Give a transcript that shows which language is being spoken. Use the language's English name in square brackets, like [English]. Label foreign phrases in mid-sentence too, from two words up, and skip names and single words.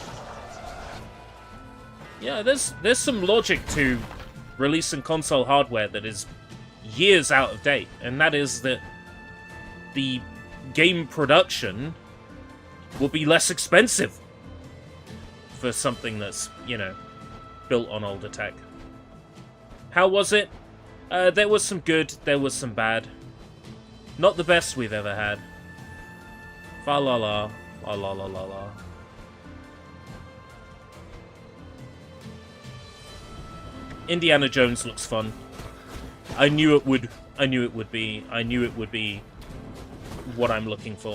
[English] Yeah, there's some logic to releasing console hardware that is years out of date, and that is that the game production will be less expensive for something that's, you know, built on older tech. How was it? There was some good, there was some bad. Not the best we've ever had. Fa la la. La la la la la. Indiana Jones looks fun. I knew it would be what I'm looking for.